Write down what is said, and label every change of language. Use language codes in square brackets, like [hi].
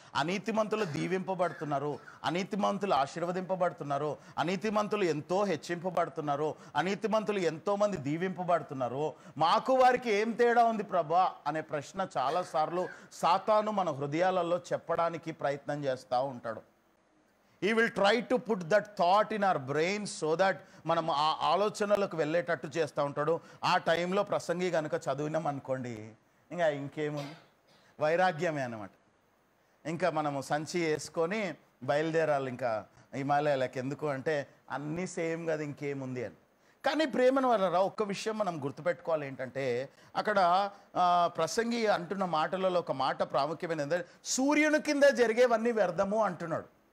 [te] అనీతిమంతులు దీవింపబడుతున్నారు, అనీతిమంతులు ఆశీర్వదింపబడుతున్నారు, అనీతిమంతులు ఎంతో హెచ్చింపబడుతున్నారు, అనీతిమంతులు ఎంతోమంది దీవింపబడుతున్నారు, మాకు వారికి ఏం తేడా ఉంది ప్రభా అనే ప్రశ్న చాలాసార్లు సాతాను మన హృదయాలలో చెప్పడానికి ప్రయత్నం చేస్తూ ఉంటాడు. [en] He will try to put that thought in our brains so that [te] మనం ఆ ఆలోచనలకు వెళ్ళేటట్టు చేస్తూ ఉంటాడు. ఆ టైంలో ప్రసంగి కనుక చదివినాం అనుకోండి, ఇంకేముంది, వైరాగ్యమే అన్నమాట. ఇంకా మనము సంచి వేసుకొని బయలుదేరాలి ఇంకా హిమాలయాలకు. ఎందుకు అంటే అన్నీ సేమ్ కదా, ఇంకేముంది అని. కానీ ప్రేమను వల్ల ఒక్క విషయం మనం గుర్తుపెట్టుకోవాలి ఏంటంటే, అక్కడ ప్రసంగి అంటున్న మాటలలో ఒక మాట ప్రాముఖ్యమైనది, సూర్యుని కింద జరిగేవన్నీ వ్యర్థము అంటున్నాడు.